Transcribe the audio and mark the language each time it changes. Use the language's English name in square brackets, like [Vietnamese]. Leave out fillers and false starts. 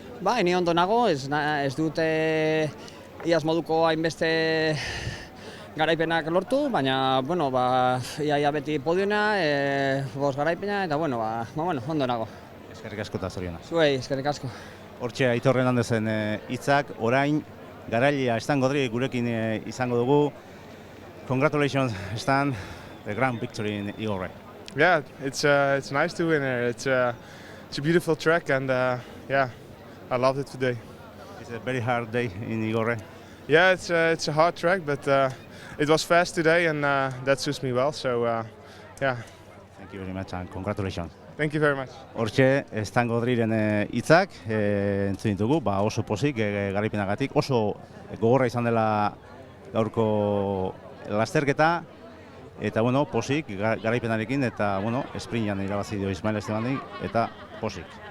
[Basque] Bai, ni ondo nago, ez dut iaz moduko hainbeste garaipenak lortu, baina ia beti podiona, 5 garaipena eta ondo nago. Eskerrik asko eta zorionak. Zuei, eskerrik asko. Hortxe Aitor Hernandezen hitzak, orain garailea Stan Godri gurekin izango dugu. [English] Congratulations, Stan, the grand victory in Igorre. Yeah, it's nice to win here. It's a beautiful track and yeah, I loved it today. It's a very hard day in Igorre. Yeah, it's a hard track, but it was fast today and that suits me well. So yeah. Thank you very much and congratulations. Thank you very much. [Basque] Hortxe, Stan Godriren hitzak entzun ditugu, oso pozik garaipenagatik, oso gogorra izan dela gaurko lasterketa, eta pozik garaipenarekin, eta esprintan irabazi dio Ismael Estebani, eta pozik.